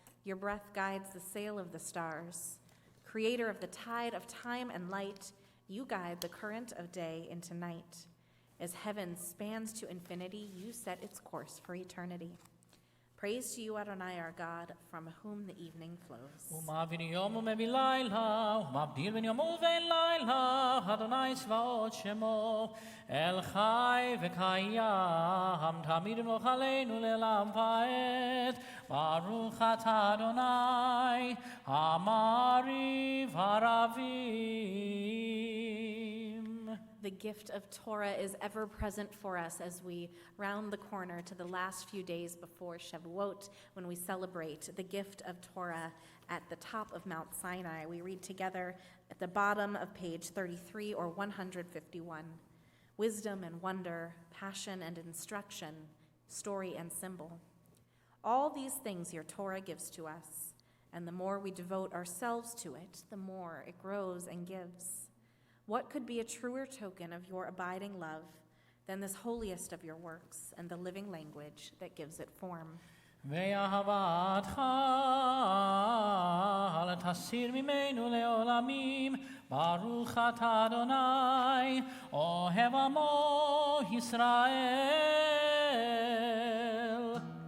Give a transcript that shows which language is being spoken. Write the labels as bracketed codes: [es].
[en] Your breath guides the sail of the stars. Creator of the tide of time and light, you guide the current of day into night. As heaven spans to infinity, you set its course for eternity. Praise to you, Adonai, our God, from whom the evening flows. [he] ומעביר יום ומביא לילה, ומבדיל בין יום ובין לילה, אדוני צבאות שמו, אל חי וקיים, תמיד ימלוך עלינו לעולם ועד. ברוך אתה אדוני, המעריב הרבים. [en] The gift of Torah is ever present for us as we round the corner to the last few days before Shavuot, when we celebrate the gift of Torah at the top of Mount Sinai. We read together at the bottom of page 33 or 151. Wisdom and wonder, passion and instruction, story and symbol. All these things your Torah gives to us, and the more we devote ourselves to it, the more it grows and gives. What could be a truer token of your abiding love than this holiest of your works and the living language that gives it form? [he] ואהבתך אל תסיר ממנו לעולמים, ברוך אתה אדוני, אוהב עמו ישראל.